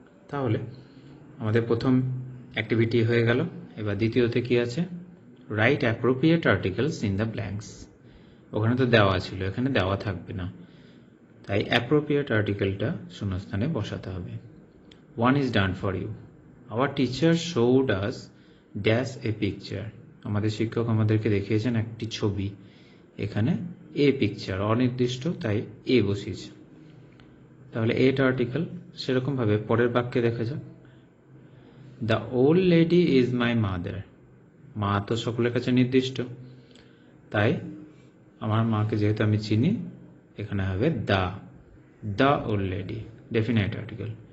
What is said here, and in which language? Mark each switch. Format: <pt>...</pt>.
<bn>তাহলে আমাদের প্রথম অ্যাক্টিভিটি হয়ে গেল। এবার দ্বিতীয়তে কি আছে,</bn> <en>Write appropriate articles in the blanks.</en> <bn>ওখানে তো দেওয়া ছিল, এখানে দেওয়া থাকবে না, তাই অ্যাপ্রোপ্রিয়েট আর্টিকেলটা শূন্যস্থানে বসাতে হবে।</bn> <en>1 is done for you. Our teacher showed us dash a picture.</en> <bn>আমাদের শিক্ষক আমাদেরকে দেখিয়েছেন একটি ছবি, এখানে এ পিকচার অনির্দিষ্ট তাই এ বসিয়েছে। তাহলে এটা আর্টিকেল। সেরকম ভাবে পরের বাক্যে দেখা যাক,</bn> <en>The old lady is my mother.</en> <bn>মা তো সকলের কাছে নির্দিষ্ট, তাই আমার মাকে যেহেতু আমি চিনি এখানে হবে the old lady, definite article.</bn>